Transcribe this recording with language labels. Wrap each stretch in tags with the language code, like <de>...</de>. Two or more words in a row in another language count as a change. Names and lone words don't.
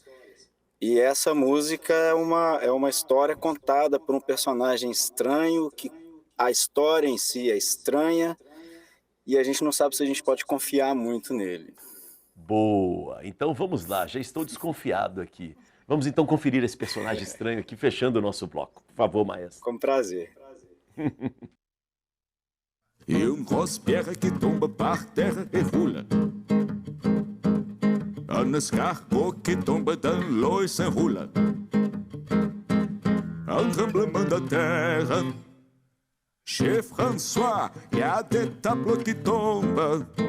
<pt>E essa música é uma história contada por um personagem estranho, que a história em si é estranha, e a gente não sabe se a gente pode confiar muito nele. Boa! Então vamos lá, já estou desconfiado aqui. Vamos então conferir esse personagem estranho aqui, fechando o nosso bloco. Por favor, maestro. Com prazer.</pt> <fr>E grosse pierre qui tombe par terre et roule. Un escargot qui tombe dans l'eau et s'enroule. Un tremblement de terre. Chez François, il y a des tableaux qui tombent.</fr>